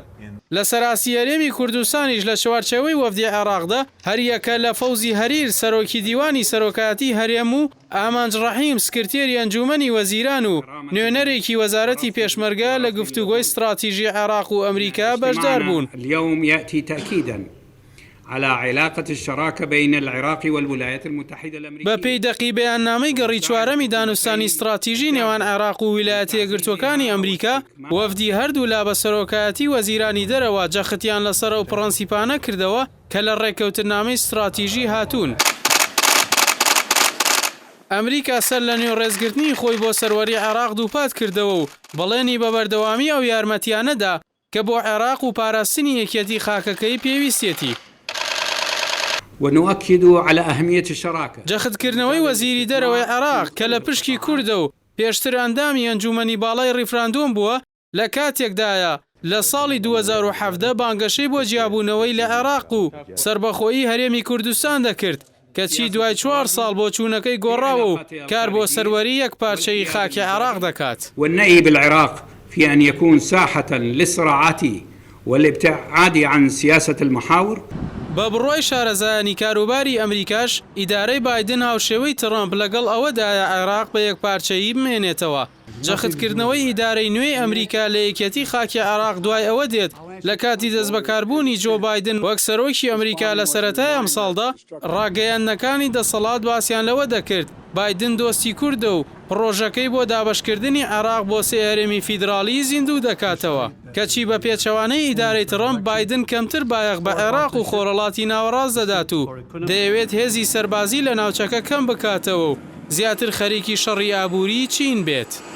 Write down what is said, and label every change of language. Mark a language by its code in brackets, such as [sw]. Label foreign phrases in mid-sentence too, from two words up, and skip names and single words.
[ckb] لە سەراسی هەرێمی کوردستانیش لە چوارچەوەی وەفدی عێراقدا هەریەکە لە فەوزی هەریر سەرۆکی دیوانی سەرۆکایەتی هەرێم و ئامانج ڕەحیم سکرتێری ئەنجومەنی وەزیران و نوێنەرێکی وەزارەتی پێشمەرگە لە گفتوگۆی استراتیژی عێراق و ئەمریکا بەشدار بوون. [ar] اليوم يأتي تأكيدا على علاقة الشراكة بين العراق والولايات المتحدة الأمريكية. [ckb] بەپێی دەقی بەیاننامەی گەڕی چوارەمی دانوستانی استراتیژی نێوان عێراق و ویلایەتە یەکگرتووەکانی ئەمریکا وەفدی هەردوو لا بە سەرۆکایەتی وەزیرانی دەرەوە جەختیان لەسەر ئەو پرەنسیپانە کردەوە کە لە ڕێککەوتنامەی استراتیژی هاتوون. ئەمریکا سەر لە نێو ڕێزگرتنی خۆی بۆ سەروەری عێراق دووپات کردەوە و بەڵێنی بە بەردەوامی ئەو یارمەتیانەدا کە بۆ عێراق و پاراستنی یەکێتی خاکەکەی پێویستێتی. [ar] ونؤكد على أهمية الشراكة. [ckb] جەختکردنەوەی وەزیری دەرەوەی عێراق کە لە پشکی کوردە و پێشتر ئەندامی ئەنجومەنی باڵای ڕیفراندۆم بووە لە کاتێکدایە لە ساڵی 2017 بانگەشەی بۆ جیابوونەوەی لە عێراق و سربەخۆیی هەرێمی کوردستان دەکرد کەچی دوای 4 ساڵ بۆ چوونەکەی گۆڕاوە و کار بۆ سەروەری یەک پارچەی خاکی عێراق دەکات. [ar] والنهي بالعراق في أن يكون ساحة للصراعات والابتعاد عن سياسة المحاور. [ckb] بە بڕۆی شارەزایانی کاروباری ئەمریکاش ئیدارەی بایدن هاوشێوەی ترامپ لەگەڵ ئەوەدایە عێراق بە یەکپارچەیی بمێنێتەوە. جەختکردنەوەی ئیدارەی نوێی ئەمریکا لە یەکێتی خاکی عێراق دوای ئەوە دێت لە کاتی دەستبەکاربوونی جۆ بایدن وەک سەرۆکی ئەمریکا لە سەرەتای ئەم ساڵدا ڕاگەیاندنەکانی دەسەڵات باسییان لەوە دەکرد بایدن دۆستی کوردە و ڕۆژەکەی بۆ دابەشکردنی عێراق بۆ سێ هەرێمی فیدراالی زیندوو دەکاتەوە کەچی بە پێچەوانەی ئیدارەی ترامپ بایدن کەمتر بایەق بە عێراق و خۆرەڵاتی ناوەڕاست دەدات و دەیەوێت هێزی سەربازی لە ناوچەکە کەم بکاتەوە و زیاتر خەریکی شەڕی ئابووری چین بێت.